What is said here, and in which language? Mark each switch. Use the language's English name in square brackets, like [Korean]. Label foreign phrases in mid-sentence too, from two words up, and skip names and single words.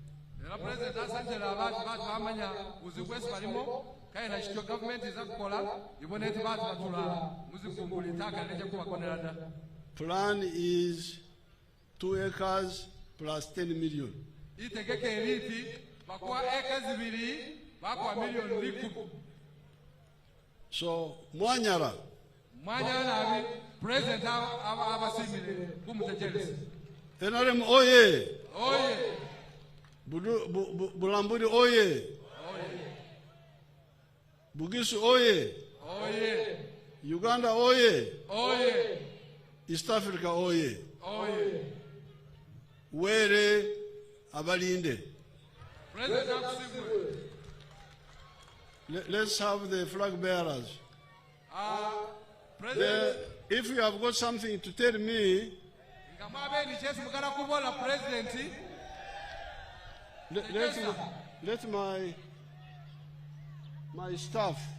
[English] Plan is 2 acres plus 10 million. So Mwanyara, [Masaaba] President abasimile kumtejelesi. [English] NRM oye. Bulambuli oye. Bugisu oye. Uganda oye. East Africa oye. [Masaaba] Were abalinde. [English] President Let's have the flag bearers. President, if you have got something to tell me, let my staff.